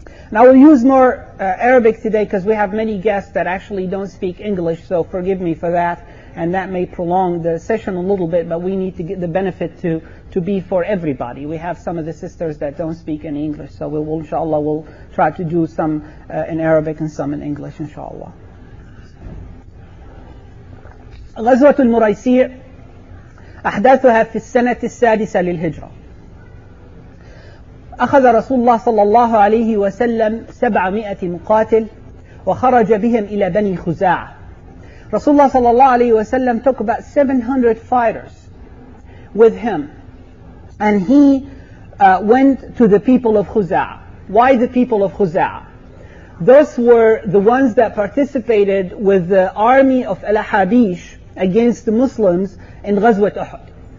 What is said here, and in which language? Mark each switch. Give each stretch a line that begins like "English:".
English: Now we'll use more Arabic today because we have many guests that actually don't speak English, so forgive me for that. And that may prolong the session a little bit, but we need to get the benefit to be for everybody. We have some of the sisters that don't speak any English, so inshallah we'll try to do some in Arabic and some in English inshallah.
Arabic: غزوة المريسي أحداثها في السنة السادسة للهجرة. أخذ رسول الله صلى الله عليه وسلم 700 مقاتل وخرج بهم إلى بني خزاعة.
English: Rasulullah sallallahu alayhi wasallam took about 700 fighters with him, and he went to the people of Khuza'a. Why the people of Khuza'a? Those were the ones that participated with the army of Al-Habish against the Muslims in Ghazwat Uhud.